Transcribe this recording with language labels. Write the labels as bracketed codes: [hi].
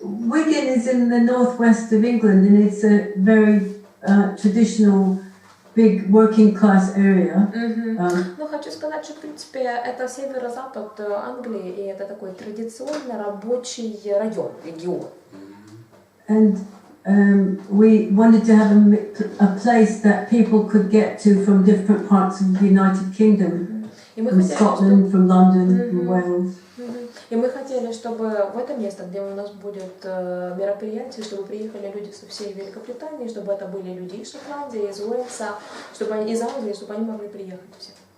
[en] Wigan is in the northwest of England, and it's a very traditional, big working class area. [ru] Ну, хочу сказать, что, в принципе, это северо-запад Англии, и это такой традиционно рабочий регион. [en] And we wanted to have a place that people could get to from different parts of the United Kingdom, from Scotland, from London, from Wales. [ru] И мы хотели, чтобы в это место, где у нас будет мероприятие, чтобы приехали люди со всей Великобритании, чтобы это были люди из Шотландии, из Уэльса, чтобы они из Англии, чтобы они могли приехать все.